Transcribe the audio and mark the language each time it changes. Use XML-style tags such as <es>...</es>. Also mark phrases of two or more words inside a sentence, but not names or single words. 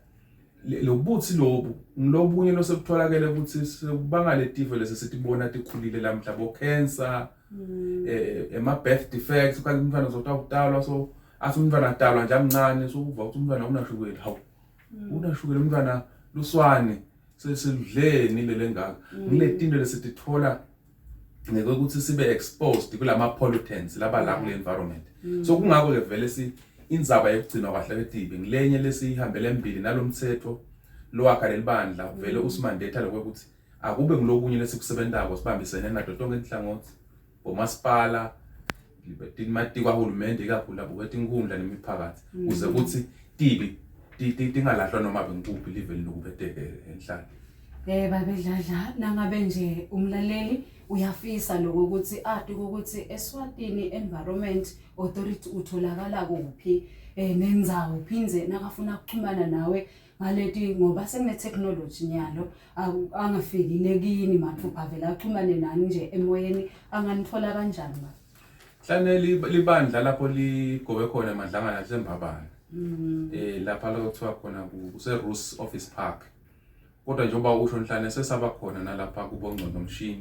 <ss>lobuthi lobu ngilobunye losekutholakele ukuthi sekubanga letifo lesesitibona tikhulile lamhla bo cancer ema</ss> <en>birth defects</en> <ss>kanti umntwana uzotalwa so athi umntwana atalwa nje amncane so uva ukuthi umntwana unashukela hawu unashukela umntwana luswane sesidleni lelengaka ngiletinto lesitithola ngeke ukuthi sibe exposed kulama pollutants laba la kule environment. So kungakho ke vele indzaba yokugcina kahle kwetibi ngilenye lesihambele embili nalomthetho lowakha lelibandla vele usimandetha lokuthi akube ngilokunye lesikusebenzako sibambisene nato tonke inhlangothi bomasipala libetimati kwahulumende ikakhulu labo kwetinkhundla nemiphakathi uze ukuthi tibi tingalahlwa noma benkuphi live linokubedeke Nhlane. Babedladla nangabe nje umlaleli uyafisa lokho ukuthi adi ukuthi eSwatini Environment Authority utholakala kuphi nendzawo phinze nakafuna ukuxhumana nawe ngaleti ngoba sekune technology nyalo angafikile kini mathupha vela axhumane nani nje emoyeni anganithola kanjani ba? Nhlane libandla lapho ligobe khona emadlangana laseMbabane lapha lokuthiwa khona kuse Roos Office Park kodwa njengoba usho Nhlane sesaba khona nalapha kubongcondo mshini.</ss>